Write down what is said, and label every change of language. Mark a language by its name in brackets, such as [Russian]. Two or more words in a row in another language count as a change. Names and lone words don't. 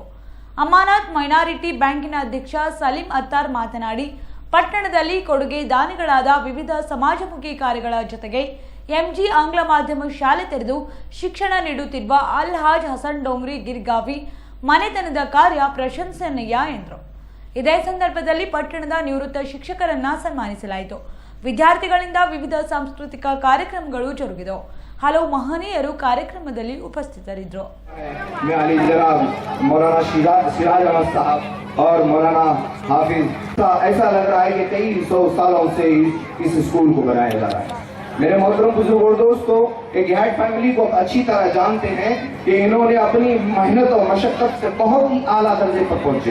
[Kannada] ಅಮಾನತ್ ಮೈನಾರಿಟಿ ಬ್ಯಾಂಕಿನ ಅಧ್ಯಕ್ಷ ಸಲೀಂ ಅತ್ತಾರ್ ಮಾತನಾಡಿ, ಪಟ್ಟಣದಲ್ಲಿ ಕೊಡುಗೆ ದಾನಿಗಳಾದ ವಿವಿಧ ಸಮಾಜಮುಖಿ ಕಾರ್ಯಗಳ ಜೊತೆಗೆ ಎಂಜಿ ಆಂಗ್ಲ ಮಾಧ್ಯಮ ಶಾಲೆ ತೆರೆದು ಶಿಕ್ಷಣ ನೀಡುತ್ತಿರುವ ಅಲ್ ಹಾಜ್ ಹಸನ್ ಡೋಂಗ್ರಿ ಗಿರ್ಗಾವಿ ಮನೆತನದ ಕಾರ್ಯ ಪ್ರಶಂಸನೀಯ ಎಂದರು. ಇದೇ ಸಂದರ್ಭದಲ್ಲಿ ಪಟ್ಟಣದ ನಿವೃತ್ತ ಶಿಕ್ಷಕರನ್ನ ಸನ್ಮಾನಿಸಲಾಯಿತು. ವಿದ್ಯಾರ್ಥಿಗಳಿಂದ ವಿವಿಧ ಸಾಂಸ್ಕೃತಿಕ ಕಾರ್ಯಕ್ರಮಗಳು ಜರುಗಿದವು. ಹಲವು ಮಹನೀಯರು ಕಾರ್ಯಕ್ರಮದಲ್ಲಿ ಉಪಸ್ಥಿತರಿದ್ದರು. [Hindi] मौलाना सिराज अहमद साहब और मौलाना हाफिज, ऐसा लग रहा है कि कई 100 सालों से इस स्कूल को बनाया जा रहा है. मेरे मोहतरम बुजुर्ग और दोस्तों, एक [English] head family [Hindi] को अच्छी तरह जानते हैं कि इन्होंने अपनी मेहनत और मशक्कत से बहुत ही आला दर्जे पर पहुंचे.